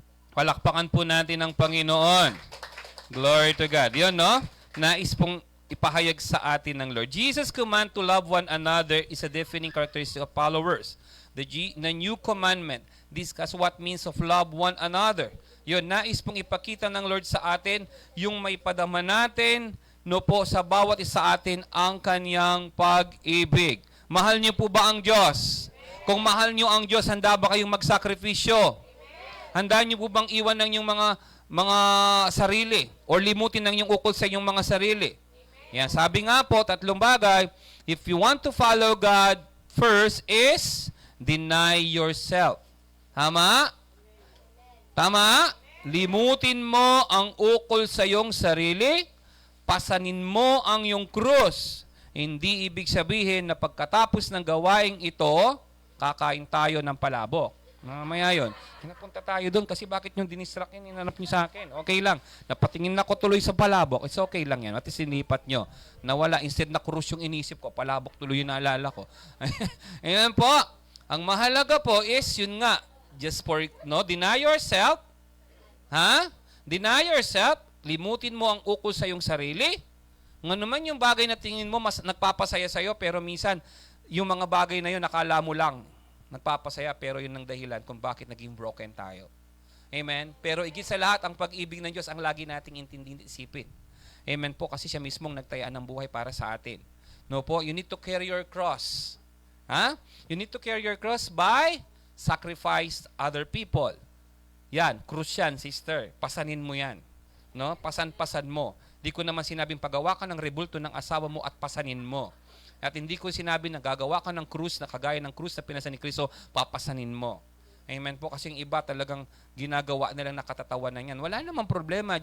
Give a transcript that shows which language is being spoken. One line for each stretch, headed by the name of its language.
Filipino: Palakpakan po natin ang Panginoon.
English: Glory to God.
Filipino: Yun, no? Nais pong ipahayag sa atin ng Lord.
English: Jesus' command to love one another is a defining characteristic of followers. The new commandment discuss what means of love one another.
Filipino: Yun, nais pong ipakita ng Lord sa atin yung may padama natin, no po, sa bawat isa atin ang kanyang pag-ibig. Mahal niyo po ba ang Diyos? Kung mahal niyo ang Diyos, handa ba kayong magsakripisyo? Handa niyo po bang iwan ng yung mga sarili or limutin ng yung ukol sa inyong mga sarili? Yan, sabi nga po, 3 bagay.
English: If you want to follow God, first is deny yourself.
Filipino: Tama? Tama? Limutin mo ang ukol sa iyong sarili, pasanin mo ang iyong krus. Hindi ibig sabihin na pagkatapos ng gawaing ito, kakain tayo ng palabok. Mamaya yun. Napunta tayo doon kasi bakit yung dinistract yun, inanap nyo sa akin. Okay lang. Napatingin na ko tuloy sa palabok.
English: It's okay
Filipino: lang yan. At sinipat nyo. Nawala. Instead na krus yung inisip ko, palabok tuloy yung naalala ko. Ayan po. Ang mahalaga po is, yun nga, just for, no,
English: deny yourself.
Filipino: Ha? Deny yourself. Limutin mo ang ukol sa iyong sarili. Nga naman yung bagay na tingin mo mas nagpapasaya sa'yo, pero minsan, yung mga bagay na yun, nakala mo lang nagpapasaya, pero yun ang dahilan kung bakit naging broken tayo. Amen? Pero igit sa lahat, ang pag-ibig ng Diyos ang lagi nating intindihin at isipin. Amen po, kasi siya mismong nagtayaan ng buhay para sa atin. No po,
English: you need to carry your cross. Ha? You need to carry your cross by sacrifice other people.
Filipino: Yan, krus yan, sister. Pasanin mo yan. No? Pasan-pasan mo. Di ko naman sinabing pagawa ka ng rebulto ng asawa mo at pasanin mo. At hindi ko sinabi na gagawa ka ng krus na kagaya ng krus na pinasan ni Kristo, papasanin mo. Amen po. Kasi yung iba talagang ginagawa nilang nakatatawanan yan. Wala namang problema.